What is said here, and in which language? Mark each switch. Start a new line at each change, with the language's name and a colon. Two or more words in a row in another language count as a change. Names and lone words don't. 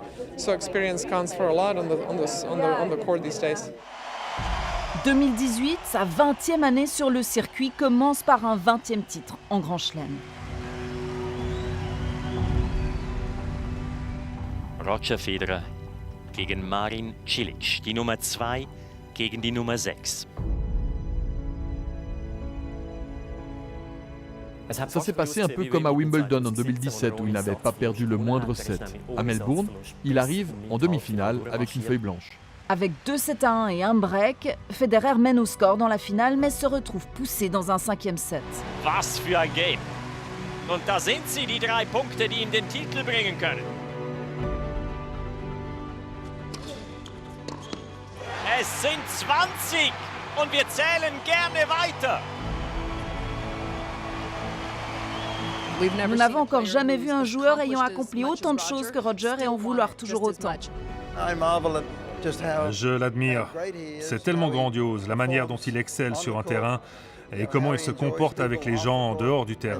French: 2018, sa 20e année sur le circuit commence par un 20e titre en Grand Chelem.
German: Roger Federer gegen Marin Cilic, die Nummer 2 gegen die Nummer 6.
French: Ça s'est passé un peu comme à Wimbledon en 2017 où il n'avait pas perdu le moindre set. À Melbourne, il arrive en demi-finale avec une feuille blanche. Avec 2-7-1 et un break, Federer mène au score dans la finale, mais se retrouve poussé dans un 5e set.
German: Was für ein Game. Und da sind sie, die 3 Punkte, die ihm den Titel bringen können. Es sind 20 und wir zählen gerne weiter.
French: Nous n'avons encore jamais vu un joueur ayant accompli autant de choses que Roger et en vouloir toujours autant. Je l'admire. C'est tellement grandiose, la manière dont il excelle sur un terrain et comment il se comporte avec les gens en dehors du terrain.